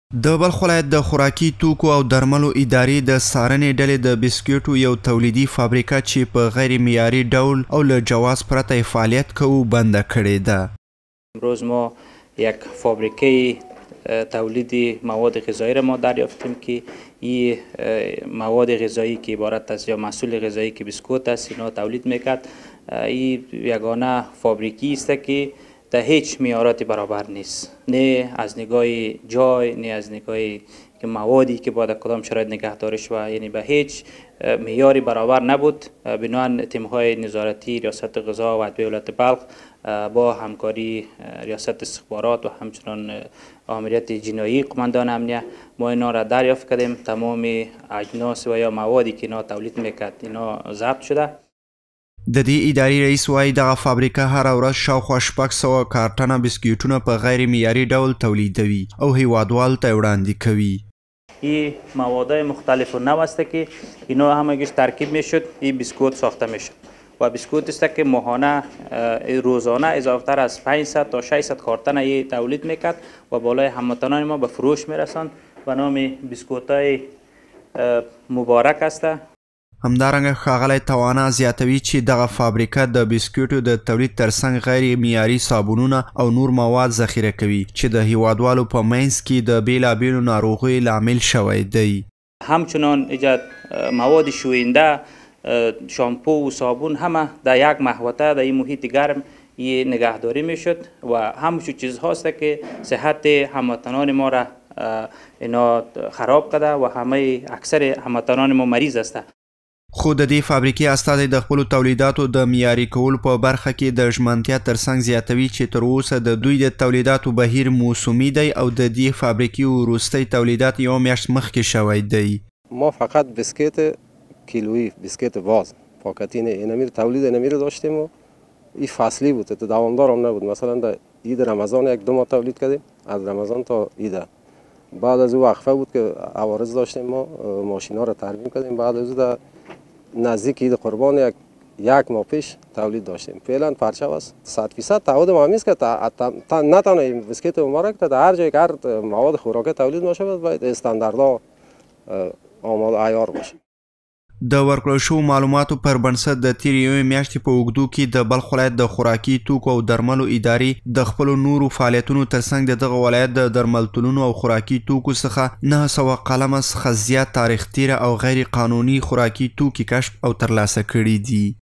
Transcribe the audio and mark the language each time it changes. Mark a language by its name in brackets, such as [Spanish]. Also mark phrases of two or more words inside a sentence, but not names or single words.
[Pashto] د بلخ ولایت د خوراکي توکو او درملو ادارې د څارنې ډلې د بسکټو یو تولیدي فابریکه چې په غیر معیاري ډول او له جواز پرته فعالیت کوي بنده کړې ده. [Persian] امروز ما یک فابریکه تولید مواد غذایی را ما دریافتیم که این مواد غذایی که عبارت است یا محصول غذایی که بسکوت است اینا تولید میکرد. این یگانه فابریکی است که در هیچ معیارات برابر نیست، نه از نگاه جای نه از نگاه که موادی که باید کدام شرایط نگهداری شود، یعنی به هیچ معیاری برابر نبود. بنابراین تیم‌های نظارتی ریاست غذا و ادویه ولایت بلخ با همکاری ریاست استخبارات و همچنان آمریت جنایی قماندان امنیه ما اینا را دریافت کردیم. تمام اجناس و یا موادی که اینا تولید میکرد اینا ضبط شده. [Pashto] د دې ادارې رئیس وایي دغه فابریکه هره ورځ شاوخوا 600 کارټنه بسکټونه په غیر معیاري ډول تولیدوي او هیوادوالو ته وړاندې کوي. [Persian] این موادهای مختلف و نو است که اینا همگیش ترکیب میشد این بسکوت ساخته میشد و بسکوت است که ماهانه روزانه اضافه از 500 تا 600 کارتن این تولید میکرد و بالای هموطنان ما به فروش میرساند و نام بسکوت های مبارک است. [Pashto] همدارنګه ښاغلی توانا زیاتوي چې دغه فابریکه د بسکټو د تولید ترڅنګ غیر معیاري صابونونه او نور مواد ذخیره کوي چې د هیوادوالو په منځ کې د بیلابیلو ناروغیو لامل شوی دی. [Persian] همچنان ایجاد مواد شوینده، شامپو و صابون همه در یک محوطه در این محیط گرم نگهداری میشد و همچون چیز هاست که صحت هموطنان ما را اینا خراب کرده و همه اکثر هموطنان ما مریض است. [Pashto] خو د دې فابریکې استازی د خپلو تولیداتو د معیاري کولو په برخه کې د ژمنتیا ترڅنګ زیاتوي چې تر اوسه د دوی د تولیداتو بهیر موسمي دی او د دې فابریکې وروستی تولیدات یوه میاشت مخکې شوی دی. [Persian] ما فقط بسکت کیلویی، بسکت باز پاکتین اینمیر تولید اینمیر داشتیم و این فصلی بود، دوامدار هم نبود. مثلا در عید رمضان یک دو ماه تولید کردیم، از رمضان تا عید. بعد از او وقفه بود که عوارض داشتیم، ما ماشینا را ترمیم کردیم. بعد از او نزدیک عید قربان یک ماه پیش تولید داشتیم. فعلا پرچم است 100% تعهد ما است که نه تنها این بسکت مبارک تا هر جای که هر مواد خوراکی تولید میشه باید استانداردها آماده عیار باشه. [Pashto] د ورکړل شوو معلوماتو پر بنسټ د تیرې یوې میاشتې په اوږدو کې د بلخ ولایت د خوراکي توکو او درملو ادارې د خپلو نورو فعالیتونو ترڅنګ د دغه ولایت د درملتونونو او خوراکي توکو څخه 900 قلمه څخه زیات تاریخ تیره او غیر قانوني خوراکي توکي کشف او ترلاسه کړي دي.